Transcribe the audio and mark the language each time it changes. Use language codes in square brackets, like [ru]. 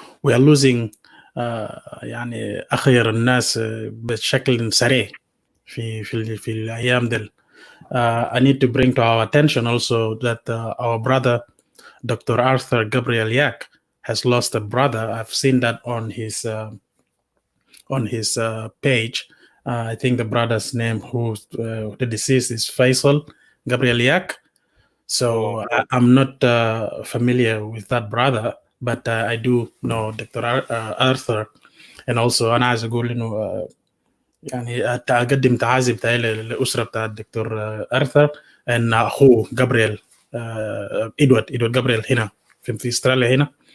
[en] We are losing [ar] يعني أخير الناس بشكل سريع في الأيام دل. [en] I need to bring to our attention also that our brother Dr. Arthur Gabriel Yak has lost a brother. I've seen that on his page. I think the brother's name, the deceased, is Faisal Gabriel Yak. So I'm not familiar with that brother, but I do know Dr. Arthur. And also [ar] أنا عايز أقول إنه يعني أقدم تعازي بتاعي للأسرة بتاع الدكتور أرثر إن أخوه جابرييل إدوارد جابرييل هنا في أستراليا هنا.